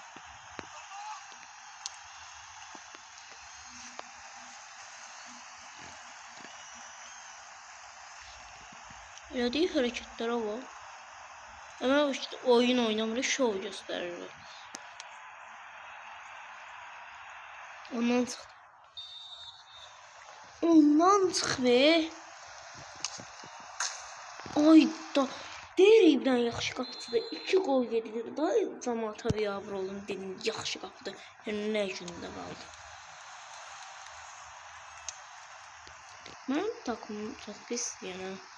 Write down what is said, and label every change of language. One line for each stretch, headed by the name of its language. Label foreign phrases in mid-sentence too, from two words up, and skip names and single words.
Azerbaijani: Elədiyi hərəkətlərə bax.
Turkish: Ama işte oyun oynamır, şov gösterir.
Azerbaijani: Ondan çıx be. Ayda. Deyirəm yaxşı qapıda 2 gol yedi. Daha cəmaata biabır olun dedim, yaxşı qapıda. Yəni nə gündə qaldı.
Turkish: Benim takımım çok pis yani.